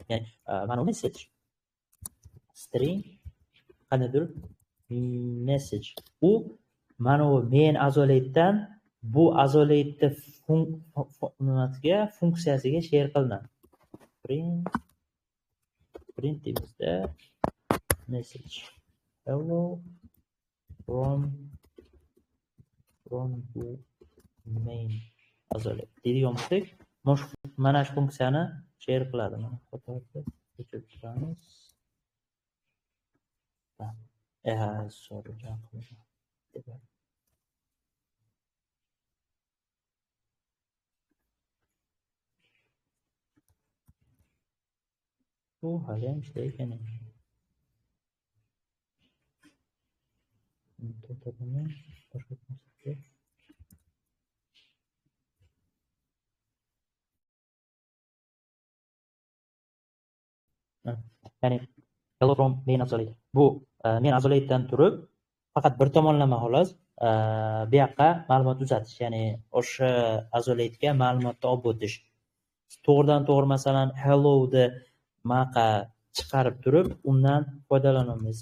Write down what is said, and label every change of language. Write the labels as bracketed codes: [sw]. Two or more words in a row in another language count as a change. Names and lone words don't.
[uz] Ya'ni mana bu [en] message string [uz] qanaqadir message u mana bu main isolatdan bu isolatni funksiyasiga share qilinadi. Print deymizda message [en] hello from the main isolate [uz] deydigan bo'lsak, mana shu funksiyani share qiladi. Mana xatoni o'chirib turamiz. Sorry, bu haliyam ishlayotgan ekan. To'xtatamiz. Boshqa narsaga. [en] Ya'ni hello from main isolate. [uz] Bu main isolatedan turib faqat bir tomonlama xolos bu yoqqa ma'lumot uzatish, ya'ni o'sha isolatega ma'lumotni olib o'tish. To'g'ridan to'g'ri masalan hello ni maqa chiqarib turib undan foydalana olmaysiz.